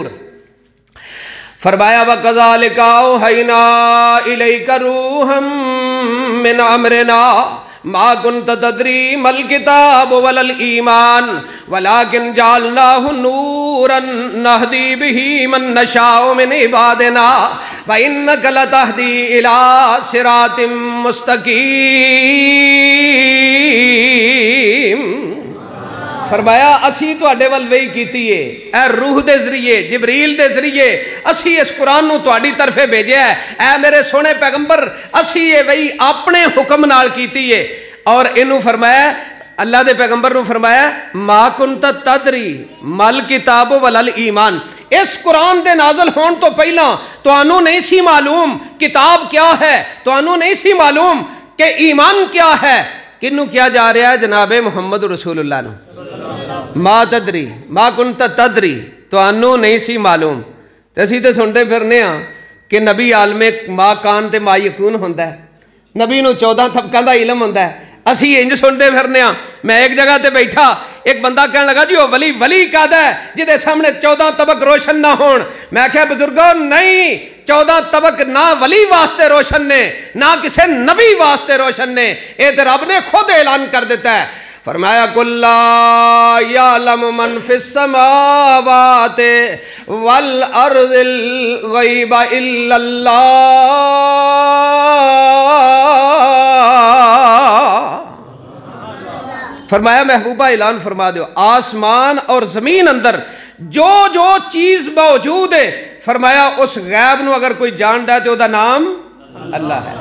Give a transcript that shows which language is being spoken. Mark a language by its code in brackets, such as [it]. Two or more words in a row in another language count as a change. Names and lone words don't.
[pa] فرمایا [ar] وَكَذَلِكَ أَوْحَيْنَا إِلَيْكَ رُوحًا مِّنْ أَمْرِنَا ما كنت تدري ما الكتاب ولا الإيمان ولكن جعلناه نورا نهدي به من نشاء من عبادنا وإنك لتهدي إلى صراط مستقيم۔ [pa] فرمایا اسی تواڈے ول وحی کیتی ہے، اے روح دے ذریعے، جبریل دے ذریعے اسی اس قرآن نو تواڈی طرفے بھیجیا ہے، اے میرے سونے پیغمبر اسی یہ وحی اپنے حکم نال کیتی ہے۔ اور انہوں فرمایا اللہ دے پیغمبر نو فرمایا [ar] ما کنت تدری مل کتاب ولل ایمان، [pa] اس قرآن دے نازل ہون تو پہلا توانوں نہیں سی معلوم کتاب کیا ہے، توانوں نہیں سی معلوم کہ ایمان کیا ہے۔ کنوں کیا جا رہا ہے؟ جناب محمد رسول اللہ نو۔ [ar] ما تدری ما کنت تدری [pa] توانوں نہیں سی معلوم، تے اسی تے سنتے پھرنے ہاں کہ نبی عالم [ar] ما کان [pa] تے [ar] ما یکون [pa] ہوندا ہے، نبی نو 14 طبقاں دا علم ہوندا ہے، اسی انج سنتے پھرنے ہاں۔ میں ایک جگہ تے بیٹھا، ایک بندہ کہنے لگا جی وہ ولی کہدا ہے جدے سامنے 14 طبق روشن نہ ہون۔ میں کہا بزرگوں نہیں، 14 طبق نہ ولی واسطے روشن نے، نہ کسے نبی واسطے روشن نے، اے تے رب نے خود اعلان کر دیتا ہے۔ فرمایا [ar] قُل لَا يَعْلَمُ مَنْ فِي السَّمَاوَاتِ وَالْأَرْضِ الْغَيْبَ إِلَّا اللَّهُ۔ [pa] فرمایا محبوبہ اعلان فرما دیو آسمان اور زمین اندر جو جو چیز موجود ہے، فرمایا اس غیب نو اگر کوئی جاندا ہے تو دا نام اللہ ہے۔